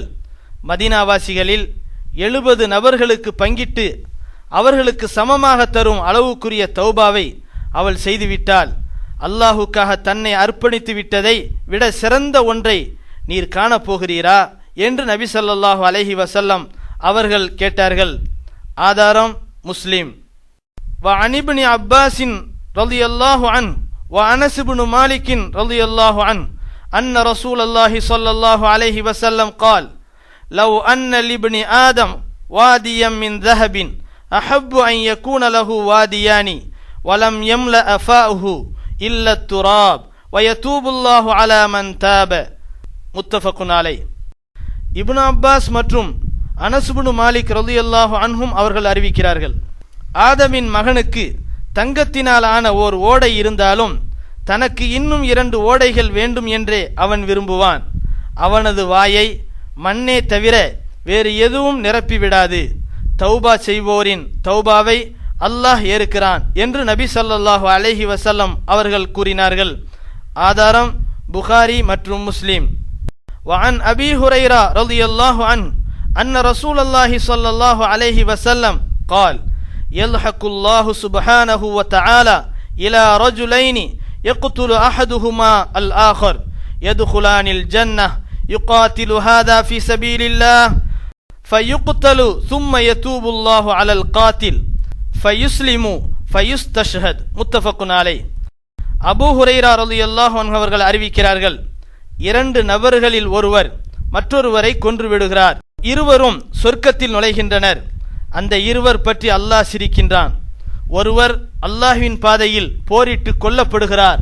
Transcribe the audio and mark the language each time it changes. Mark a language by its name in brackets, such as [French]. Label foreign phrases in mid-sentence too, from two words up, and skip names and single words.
[Tamil] மதீனாவாசிகளில் 70 நபர்களுக்கு பங்கிட்டு அவர்களுக்கு சமமாக தரும் அளவுக்குரிய தௌபாவை அவள் செய்துவிட்டால் அல்லாஹுக்காக தன்னை அர்ப்பணித்து விட்டதை விட சிறந்த ஒன்றை நீர் காணப்போகிறீரா என்று நபி [Arabic] صلى الله عليه وسلم [Tamil] அவர்கள் கேட்டார்கள். ஆதாரம் முஸ்லிம். [Arabic] وعن ابن عباس رضي الله عنه وأنس بن مالك رضي الله عنه أن رسول الله صلى الله عليه وسلم قال لو أن لابن آدم واديا من ذهب أحب أن يكون له واديان ولم يملأ فاؤه إلا التراب ويتوب الله على من تاب متفق عليه. [Tamil] இப்னு அப்பாஸ் மற்றும் அனஸ் இப்னு மாலிக் [Arabic] رضي الله عنهم [Tamil] அவர்கள் அறிவிக்கிறார்கள், ஆதமின் மகனுக்கு தங்கத்தினால் ஆன ஓர் ஓடை இருந்தாலும் தனக்கு இன்னும் 2 ஓடைகள் வேண்டும் என்றே அவன் விரும்புவான். அவனது வாயை மண்ணே தவிர வேறு எதுவும் நிரப்பிவிடாது. தௌபா செய்வோரின் தௌபாவை அல்லாஹ் ஏற்கிறான் என்று நபி [Arabic] صلى الله عليه وسلم [Tamil] அவர்கள் கூறினார்கள். ஆதாரம் புகாரி மற்றும் முஸ்லிம். [Arabic] وعن أبي هريرة رضي الله عنه أن رسول الله صلى الله عليه وسلم قال يضحك الله سبحانه وتعالى إلى رجلين يقتل أحدهما الآخر يدخلان الجنة يقاتل هذا في سبيل الله فيقتل ثم يتوب الله على القاتل فيسلم فيستشهد متفق عليه. [Tamil] அபூ ஹுரைரா [Arabic] رضي الله عنه [Tamil] அவர்கள் அறிவிக்கிறார்கள், 2 நபர்களில் ஒருவர் மற்றொருவரை கொன்று விடுகிறார். இருவரும் சொர்க்கத்தில் நுழைகின்றனர். அந்த இருவர் பற்றி அல்லாஹ் சிரிக்கின்றான். ஒருவர் அல்லாஹ்வின் பாதையில் போரிட்டு கொல்லப்படுகிறார்.